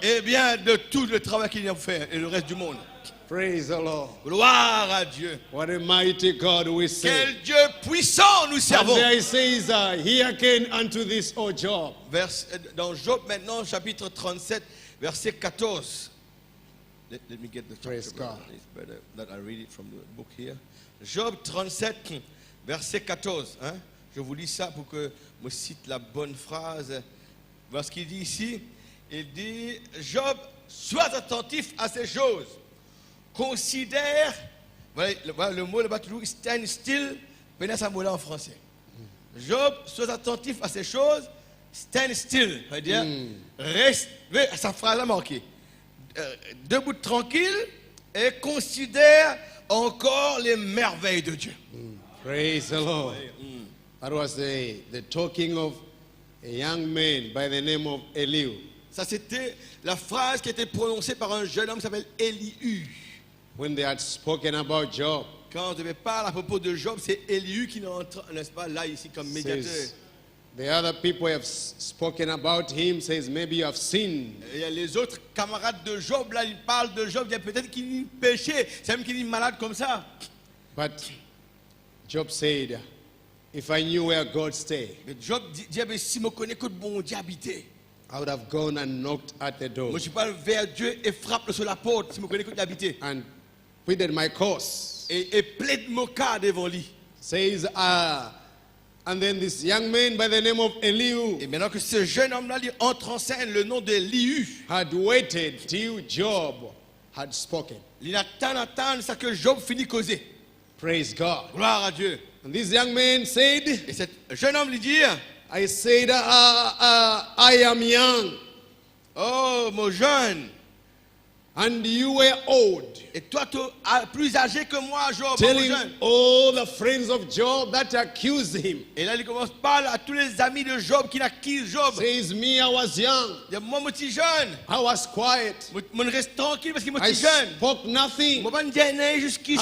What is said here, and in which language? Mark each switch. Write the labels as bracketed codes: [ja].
[fr] Eh bien, de tout le travail qu'il y a fait et le reste du monde. [en] Praise the Lord. [fr] Gloire à Dieu. [en] What a mighty God we serve. [fr] Quel Dieu puissant nous [en] And [fr] servons. [en] there he says, hearken unto this, O Job. [fr] Dans Job maintenant, chapitre 37, verset 14. [en] Let me get the chapter. Praise God. It's better that I read it from the book here. [fr] Job 37, verset 14. Hein? Je vous lis ça pour que je cite la bonne phrase. Voilà ce qu'il dit ici. Il dit, Job, sois attentif à ces choses. Considère, voilà le mot là-bas toujours, [en] stand still, [fr] prenez ce mot-là en français. Job, sois attentif à ces choses, [en] stand still, [fr] c'est-à-dire, reste, sa phrase a marqué, debout tranquille et considère encore les merveilles de Dieu. [en] Praise the Lord. That was the talking of a young man by the name of Elihu. [fr] Ça, c'était la phrase qui était prononcée par un jeune homme qui s'appelle Elihu. [en] When they had spoken about Job, [fr] Quand on devait parler à propos de Job, c'est Elihu qui entre, n'est-ce pas, là, ici, comme médiateur. [en] says, the other people have spoken about him, says maybe you have sinned. [fr] Et les autres camarades de Job, là, ils parlent de Job, il y a peut-être qu'il est péché, c'est même qu'il est malade comme ça. [en] But Job said, if I knew where God stayed, [fr] Mais Job dit, mais si je connais que bon Dieu habitait, [en] I would have gone and knocked at the door [fr] moi je parle vers Dieu et frappe sur la porte, si je connais que Dieu habitait. [en] and pleaded my cause. [fr] Et plaide mon cas devant lui. [en] Says, and then this young man by the name of Elihu [fr] Et maintenant que ce jeune homme-là lui entre en scène, le nom de Elihu, [en] had waited till Job had spoken. [fr] il attend ça que Job finit causer. [en] Praise God. [fr] Gloire à Dieu. [en] And this young man said, [fr] Et ce jeune homme lui dit, [en] I said, I am young. [fr] oh mon jeune, [en] and you were old, [fr] Et toi, tu es plus âgé que moi, Job, [en] telling [fr] jeune. [en] all the friends of Job that accused him, [fr] Et là, il commence par à tous les amis de Job qui n'accusent Job. [en] says, me, I was young, [fr] Il dit, moi, je suis jeune. [en] I was quiet, [fr] Je reste tranquille parce que moi, [en] I [fr] je suis jeune. [en] spoke nothing, [fr] Je ne vais pas dire rien jusqu'ici.